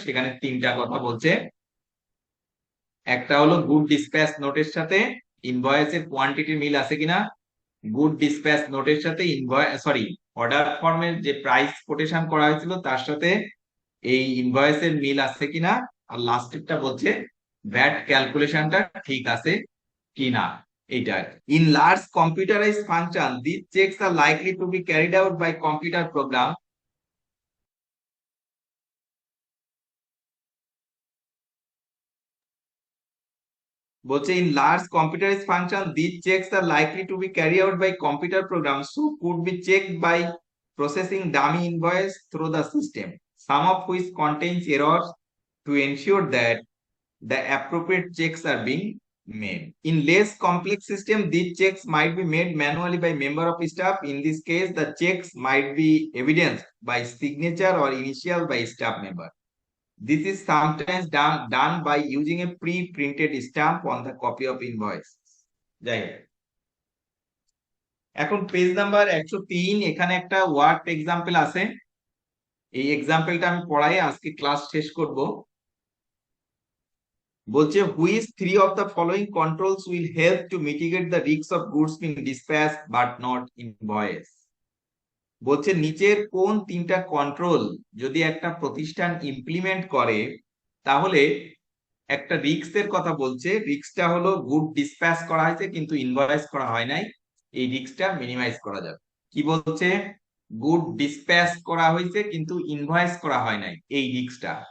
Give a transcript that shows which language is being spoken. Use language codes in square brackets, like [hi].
[bn] সেখানে তিনটা কথা বলছে। একটা হলো গুড ডিসপ্যাচ নোটের সাথে ইনভয়েসের কোয়ান্টিটি মিল আছে কিনা, গুড ডিসপ্যাচ নোটের সাথে অর্ডার ফর্মের যে প্রাইস কোটেশন করা হয়েছিল তার সাথে এই ইনভয়েসের মিল আছে কিনা, আর লাস্টেরটা বলছে ভ্যাট ক্যালকুলেশনটা ঠিক আছে কিনা। [en] এইটা in large computerize function this checks are likely to be carried out by computer program [bn] বলছে [en] in large computerized function these checks are likely to be carried out by computer programs so could be checked by processing dummy invoice through the system, some of which contains errors to ensure that the appropriate checks are being made. In less complex system these checks might be made manually by member of staff. In this case the checks might be evidenced by signature or initial by staff member. This is sometimes done by using a pre-printed stamp on the copy of invoice. [bn] যাই হোক, এখন page number 103 এখানে একটা work example আছে। এই এক্সাম্পলটা আমি পড়াই আজকে ক্লাস শেষ করব। বলছে [en] which three of the following controls will help to mitigate the risks of goods being dispatched but not invoiced. [bn] বলছে নিচের কোন তিনটা কন্ট্রোল যদি একটা প্রতিষ্ঠান ইমপ্লিমেন্ট করে তাহলে একটা রিস্কের কথা বলছে, রিস্কটা হলো গুড ডিসপ্যাচ করা হয়েছে কিন্তু ইনভয়েস করা হয় নাই, এই রিস্কটা মিনিমাইজ করা যাবে। কি বলছে, গুড ডিসপ্যাচ করা হয়েছে কিন্তু ইনভয়েস করা হয় নাই, এই রিস্কটা।